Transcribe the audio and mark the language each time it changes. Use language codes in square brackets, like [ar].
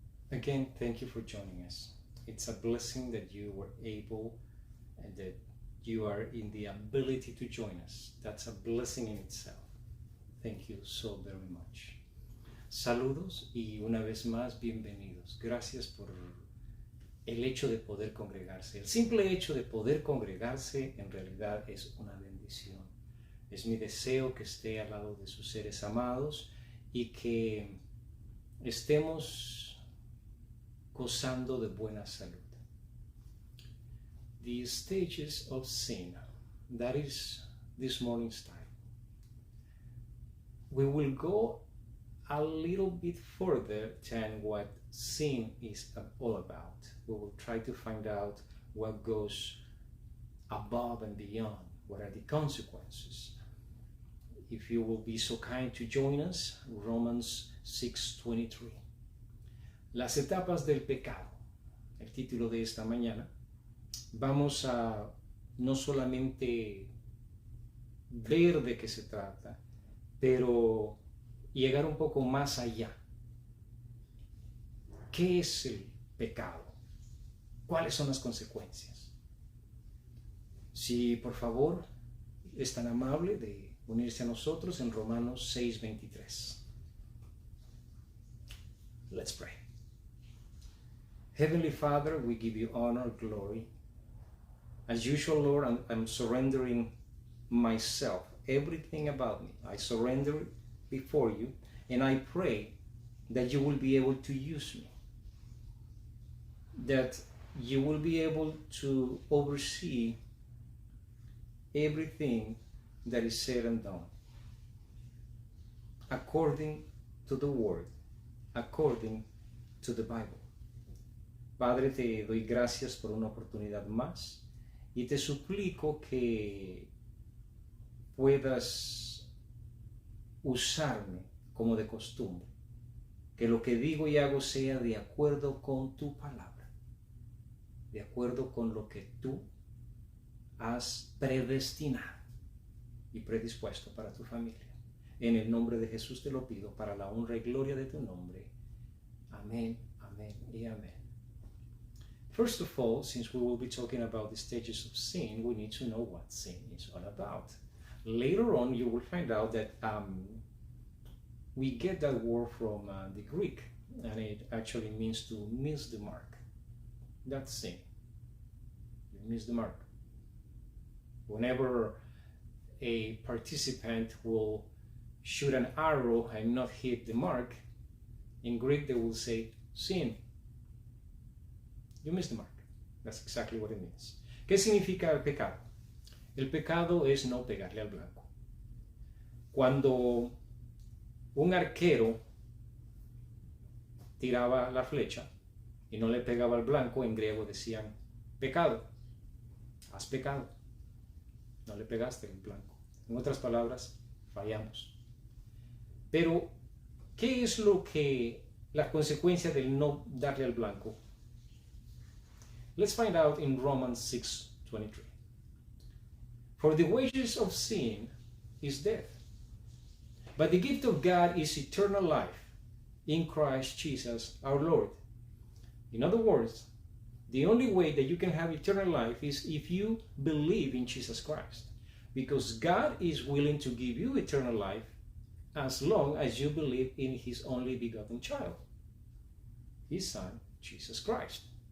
[en] Again, thank you for joining us. It's a blessing that you were able and that you are in the ability to join us. That's a blessing in itself. Thank you so very much. [es] Saludos y una vez más bienvenidos. Gracias por el hecho de poder congregarse. El simple hecho de poder congregarse en realidad es una bendición. Es mi deseo que esté al lado de sus seres amados y que estemos gozando de buena salud. [en] The stages of sin, that is this morning's title. We will go a little bit further than what sin is all about. We will try to find out what goes above and beyond. What are the consequences? If you will be so kind to join us, Romans 6:23. [es] Las etapas del pecado, el título de esta mañana. Vamos a no solamente ver de qué se trata, pero llegar un poco más allá. ¿Qué es el pecado? ¿Cuáles son las consecuencias? Si por favor es tan amable de unirse a nosotros en Romanos 6:23. [en] Let's pray. Heavenly Father, we give you honor, glory. As usual, Lord, I'm surrendering myself, everything about me. I surrender it before you, and I pray that you will be able to use me, that you will be able to oversee everything that is said and done according to the Word, according to the Bible. [es] Padre, te doy gracias por una oportunidad más y te suplico que puedas usarme como de costumbre, que lo que digo y hago sea de acuerdo con tu palabra, de acuerdo con lo que tú has predestinado y predispuesto para tu familia. En el nombre de Jesús te lo pido, para la honra y gloria de tu nombre. Amén, amén y amén. [en] First of all, since we will be talking about the stages of sin, we need to know what sin is all about. Later on, you will find out that we get that word from the Greek, and it actually means to miss the mark. That's sin. You miss the mark. Whenever a participant will shoot an arrow and not hit the mark, in Greek they will say sin. You missed the mark. That's exactly what it means. [es] ¿Qué significa el pecado? El pecado es no pegarle al blanco. Cuando un arquero tiraba la flecha y no le pegaba al blanco, en griego decían pecado. Has pecado. No le pegaste al blanco. En otras palabras, fallamos. Pero, ¿qué es la consecuencia del no darle al blanco? [en] Let's find out in Romans 6:23. For the wages of sin is death, but the gift of God is eternal life in Christ Jesus our Lord. In other words, the only way that you can have eternal life is if you believe in Jesus Christ, because God is willing to give you eternal life as long as you believe in His only begotten child, His Son, Jesus Christ.